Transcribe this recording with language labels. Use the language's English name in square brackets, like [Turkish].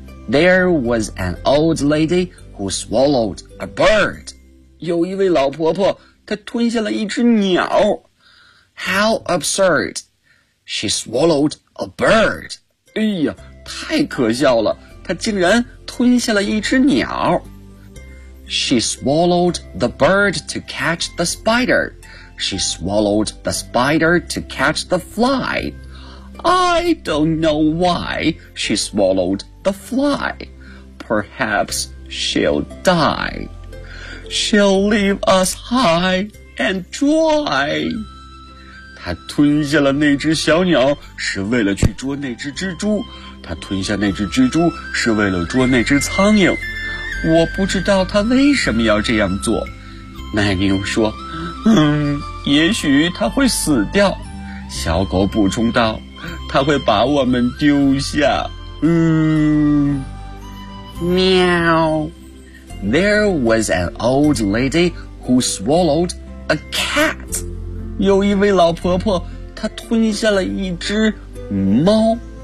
[English] There was an old lady who swallowed a bird. [Chinese] 有一位老婆婆，她吞下了一只鸟。 [English] How absurd! She swallowed a bird. [Chinese] 哎呀，太可笑了，她竟然吞下了一只鸟。 [English] She swallowed the bird to catch the spider. She swallowed the spider to catch the fly. I don't know why she swallowed the fly. Perhaps she'll die. She'll leave us high and dry. [Chinese] 她吞下了那只小鸟是为了去捉那只蜘蛛。她吞下那只蜘蛛是为了捉那只苍蝇。我不知道他为什么要这样做，奶牛说，也许他会死掉。小狗补充道，他会把我们丢下。喵。 [English] There was an old lady who swallowed a cat. [Chinese] 有一位老婆婆，她吞下了一只猫。